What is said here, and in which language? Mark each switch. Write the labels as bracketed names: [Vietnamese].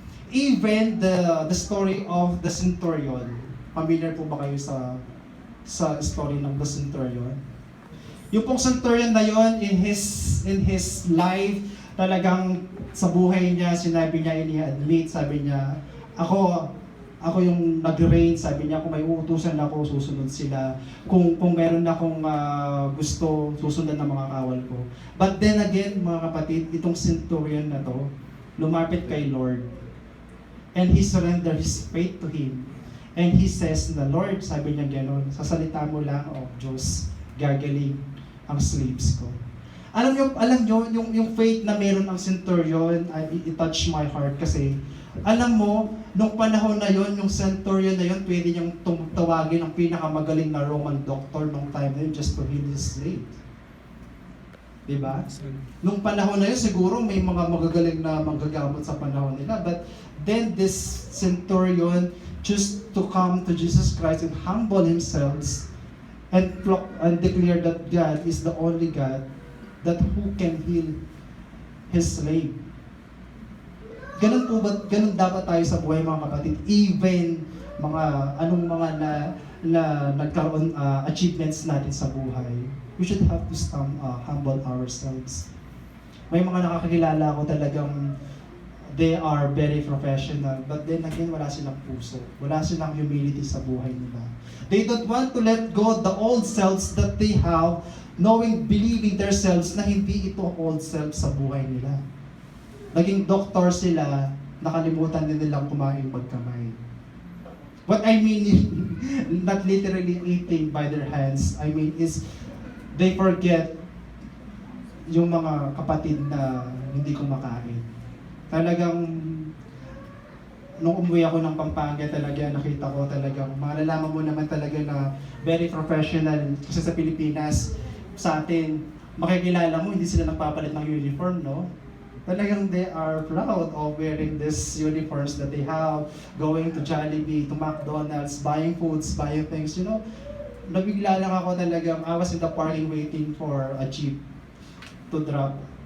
[English] Even the story of the centurion. [Filipino] Familiar po ba kayo sa story ng the centurion? Yung pong centurion na yon, [English] in his life, [Filipino] talagang sa buhay niya, sinabi niya, ini-admit, sabi niya, ako yung nag-reign, sabi niya, kung may uutusan ako, susunod sila. Kung meron akong gusto, susundan ng mga kawal ko. [English] But then again, [Filipino] mga kapatid, itong centurion na to, lumapit kay Lord. [English] And he surrendered his faith to Him. And he says, the Lord, [Filipino] sabi niya gano'n, sa salita mo lang, Diyos, gagaling ang slaves ko. Alam nyo, yung faith na meron ang centurion, [English] it touched my heart [Filipino] kasi, alam mo, nung panahon na yon, yung centurion na yon, pwede niyang tawagin ang pinakamagaling na Roman doctor nung time na yun [English] just to heal his slave. [Filipino] Diba? Nung panahon na yun, siguro may mga magagaling na manggagamot sa panahon nila. [English] But then this centurion chose to come to Jesus Christ and humble himself and declare that God is the only God that who can heal his slave. [Filipino] Ganun dapat tayo sa buhay, mga kapatid. Even anong mga na nagkaroon achievements natin sa buhay, [English] we should have to humble ourselves. [Filipino] May mga nakakakilala ko talagang [English] they are very professional, but then again, [Filipino] wala silang puso. Wala silang humility sa buhay nila. [English] They don't want to let go the old selves that they have, believing themselves [Filipino] na hindi ito old self sa buhay nila. Naging doktor sila, nakalimutan din nilang kumain magkamay. [English] What I mean, not literally eating by their hands, I mean is, they forget [Filipino] yung mga kapatid na hindi kumakain. Talagang, nung umuwi ako ng Pampanga talaga, nakita ko talagang, malalaman mo naman talaga na very professional. Kasi sa Pilipinas, sa atin, makikilala mo, hindi sila nagpapalit ng uniform, no? [English] Talagang they are proud of wearing these uniforms that they have, going to Jollibee, to McDonald's, buying foods, buying things, you know. [Filipino] Nabigla lang ako talagang, [English] I was in the parking waiting for a jeep to drop.